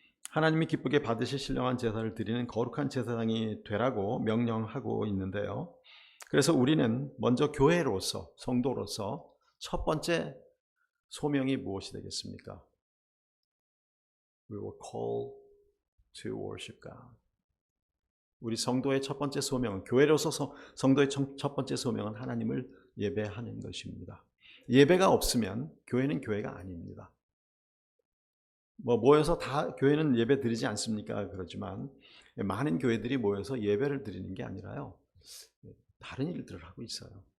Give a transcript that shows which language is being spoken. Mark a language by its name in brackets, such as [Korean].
[Korean] 하나님이 기쁘게 받으실 신령한 제사를 드리는 거룩한 제사장이 되라고 명령하고 있는데요. 그래서 우리는 먼저 교회로서, 성도로서 첫 번째 소명이 무엇이 되겠습니까? [English] We were called to worship God. [Korean] 우리 성도의 첫 번째 소명은, 교회로서 성도의 첫 번째 소명은 하나님을 예배하는 것입니다. 예배가 없으면 교회는 교회가 아닙니다. 모여서 다 교회는 예배 드리지 않습니까? 그렇지만 많은 교회들이 모여서 예배를 드리는 게 아니라요, 다른 일들을 하고 있어요.